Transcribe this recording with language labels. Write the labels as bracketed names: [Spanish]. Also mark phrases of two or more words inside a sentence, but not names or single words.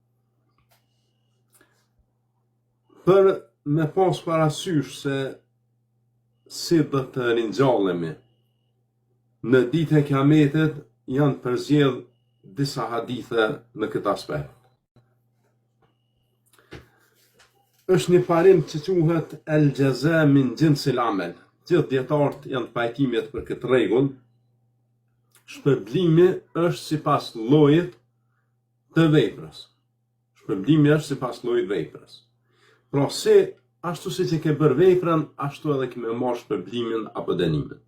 [Albanian] Për me pas parasysh se si do të ringjallemi në ditën e Kiametit, janë përzjedh disa hadithe në këtë aspekt. Është një parim që quhet [Arabic] الجزاء من جنس العمل. [Albanian] Gjithë dietarët janë të pajtimit për këtë rregull. Shpërblimi është sipas llojit të veprës. Shpërblimi është sipas llojit të veprës. Pra se ashtu siç e ke bërë veprën, ashtu edhe ke marrë shpërblimin apo dënimin.